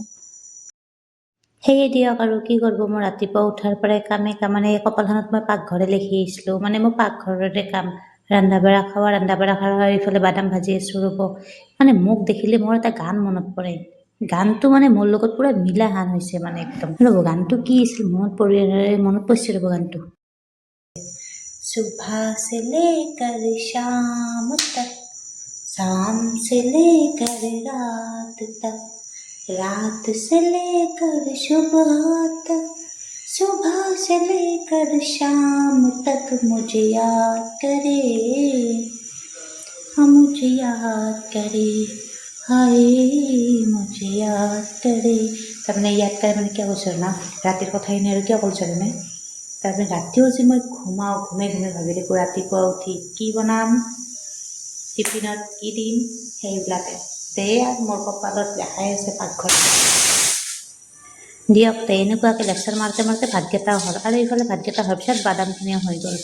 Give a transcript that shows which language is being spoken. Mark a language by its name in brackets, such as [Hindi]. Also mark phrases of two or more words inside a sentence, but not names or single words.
[Assamese] সেয়ে দিয়ক আৰু কি কৰিব, মই ৰাতিপুৱা উঠাৰ পৰাই কামে মানে কপালখনত মই পাকঘৰে লিখি আহিছিলোঁ, মানে মোৰ পাকঘৰতে কাম, ৰন্ধা বঢ়া খোৱা, এইফালে বাদাম ভাজি আছোঁ ৰ'ব। মানে মোক দেখিলে মোৰ এটা গান মনত পৰে, গানটো মানে মোৰ লগত পুৰা মিলা গান হৈছে মানে একদম। ৰ'ব গানটো কি আছিল মনত পৰিছে ৰ'ব গানটো। [Hindi] सुबह से लेकर शाम तक, शाम से लेकर रात तक, रात से लेकर सुबह तक, सुबह से लेकर शाम तक मुझे याद करे, हाँ मुझे याद करे, हाय मुझे याद करे। [Assamese] তাৰমানে ইয়াত কৰে মানে কিয় কৈছোঁ না, ৰাতিৰ কথাখিনি আৰু কিয় কৈছোঁ মানে, তাৰমানে ৰাতিও যে মই ঘুমাই ভাবি থাকোঁ ৰাতিপুৱা উঠি কি বনাম, টিফিনত কি দিম, সেইবিলাকে আৰু মোৰ কপালত দেখাই আছে পাকঘৰ। দিয়ক এনেকুৱাকৈ লেকচাৰ মাৰোঁতে ভাতকেইটাও হ'ল, আৰু এইফালে ভাতকেইটা হোৱাৰ পিছত বাদামখিনিও হৈ গ'ল।